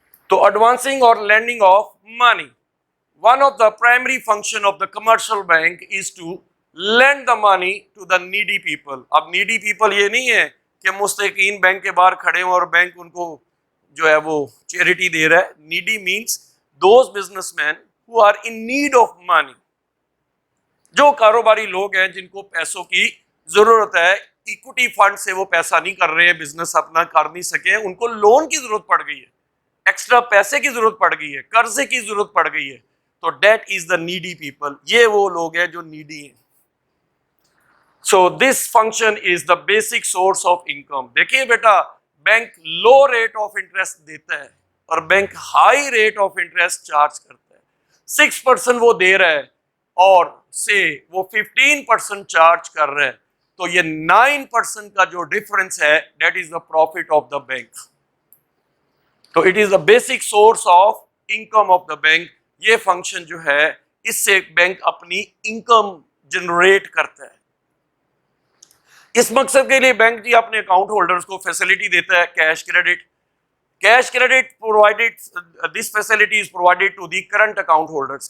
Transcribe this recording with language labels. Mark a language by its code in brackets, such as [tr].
[en] تو ایڈوانسنگ اور lending of money, one of the primary function of the commercial bank is to lend the money to the needy people. [ur] اب needy people یہ نہیں ہے کہ مستحقین bank کے باہر کھڑے ہوں اور بینک ان کو جو ہے وہ چیریٹی دے رہا ہے. [en] needy means those businessmen who are in need of money. [ur] جو کاروباری لوگ ہیں جن کو پیسوں کی ضرورت ہے, ایکوٹی فنڈ سے وہ پیسہ نہیں کر رہے ہیں, بزنس اپنا کر نہیں سکے, ان کو لون کی ضرورت پڑ گئی ہے, ایکسٹرا پیسے کی ضرورت پڑ گئی ہے, قرضے کی ضرورت پڑ گئی ہے, تو [en] That is the needy people. [ur] یہ وہ لوگ ہیں جو نیڈی ہیں. [en] So this function is the basic source of income. [ur] دیکھیے بیٹا, bank love rate of interest دیتا ہے اور bank high rate of interest charge کرتا ہے. 6% وہ دے رہا ہے اور سے وہ 15% چارج کر رہا ہے, تو یہ 9% کا جو ڈفرنس ہے [en] That is the profit of the bank. تو it is the basic source of income of the bank. [ur] یہ فنکشن جو ہے اس سے بینک اپنی انکم جنریٹ کرتا ہے. اس مقصد کے لیے بینک جی اپنے اکاؤنٹ ہولڈرز کو فیسلٹی دیتا ہے cash credit. [en] Cash credit provided, this facility is provided to the current account holders.